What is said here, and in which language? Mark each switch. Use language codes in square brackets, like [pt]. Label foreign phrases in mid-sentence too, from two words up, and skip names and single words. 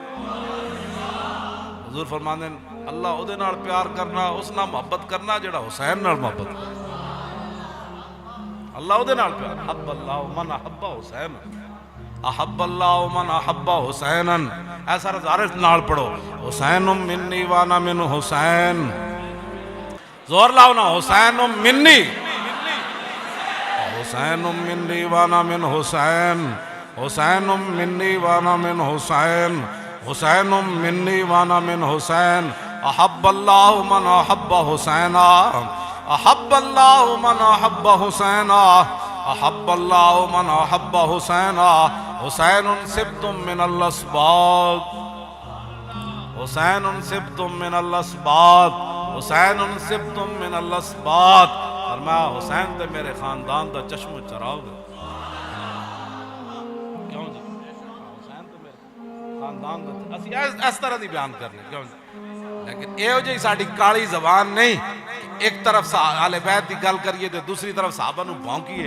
[pa] حضور فرماندے نے اللہ اہدے نال پیار کرنا، اس نال محبت کرنا جہڑا حسین نال محبت کرنا. اللہ اہدے نال پیار. [ar] أحب الله من أحب حسين، أحب الله من أحب حسينا. [pa] ایسا رضارے نال پڑھو, [ar] حسين مني وأنا من حسين. [pa] زور لاؤ نا, [ar] حسين مني، حسين مني وأنا من حسين، حسين مني وأنا من حسين، حسين مني وأنا من حسين. أحب الله من أحب حسينا، أحب الله من أحب حسينا، أحب الله من أحب حسينا. حسين سبط من الأسباط، حسين سبط من الأسباط، حسين سبط من الأسباط. [pa] فرمایا حسین تے میرے خاندان دا چشم و چراغ. کیوں جی? حسین تے میرے خاندان دا اسیں اس طرح دی بیان کرنے. کیوں جی? لیکن ایہو جی ساڈی کالی زبان نہیں، ایک طرف آلے بیت کی گل کریے تو دوسری طرف صحابہ نوں بھونکیے.